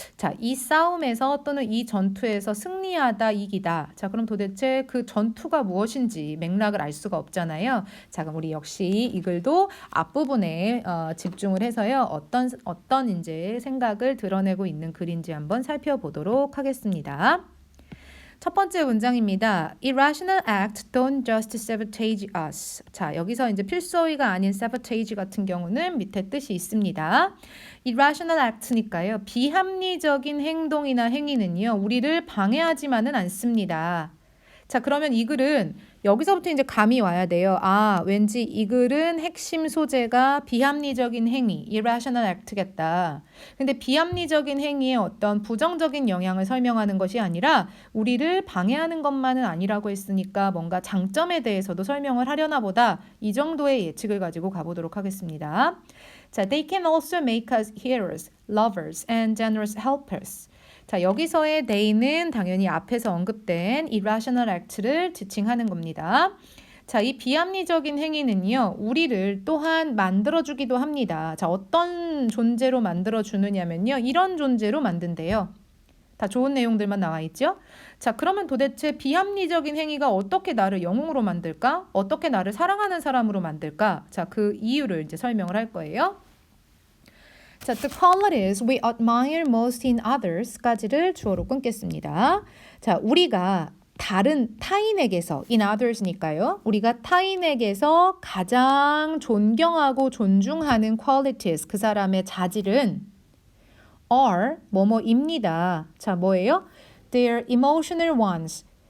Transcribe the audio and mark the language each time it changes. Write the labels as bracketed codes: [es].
[ko] 자, 이 싸움에서 또는 이 전투에서 승리하다, 이기다. 자, 그럼 도대체 그 전투가 무엇인지 맥락을 알 수가 없잖아요. 자, 그럼 우리 역시 이 글도 앞부분에 집중을 해서요. 어떤 이제 생각을 드러내고 있는 글인지 한번 살펴보도록 하겠습니다. 첫 번째 문장입니다. [en] Irrational acts don't just sabotage us. [ko] 자, 여기서 이제 필소이가 아닌 sabotage 같은 경우는 밑에 뜻이 있습니다. [en] Irrational act [ko] 니까요. 비합리적인 행동이나 행위는요. 우리를 방해하지만은 않습니다. 자, 그러면 이 글은 여기서부터 이제 감이 와야 돼요. 아, 왠지 이 글은 핵심 소재가 비합리적인 행위, irrational act겠다. 근데 비합리적인 행위의 어떤 부정적인 영향을 설명하는 것이 아니라 우리를 방해하는 것만은 아니라고 했으니까 뭔가 장점에 대해서도 설명을 하려나 보다. 이 정도의 예측을 가지고 가보도록 하겠습니다. [en] 자, they can also make us heroes, lovers, and generous helpers. [ko] 자, 여기서의 they는 당연히 앞에서 언급된 irrational act를 지칭하는 겁니다. 자, 이 비합리적인 행위는요, 우리를 또한 만들어주기도 합니다. 자, 어떤 존재로 만들어주느냐면요, 이런 존재로 만든대요. 다 좋은 내용들만 나와 있죠? 자, 그러면 도대체 비합리적인 행위가 어떻게 나를 영웅으로 만들까? 어떻게 나를 사랑하는 사람으로 만들까? 자, 그 이유를 이제 설명을 할 거예요. [en] 자, the qualities we admire most in others까지를 [ko] 주어로 끊겠습니다. 자, 우리가 다른 타인에게서 [en] in others [ko] 니까요. 우리가 타인에게서 가장 존경하고 존중하는 qualities, 그 사람의 자질은 are 뭐뭐입니다. 자, 뭐예요? [en] Their emotional ones.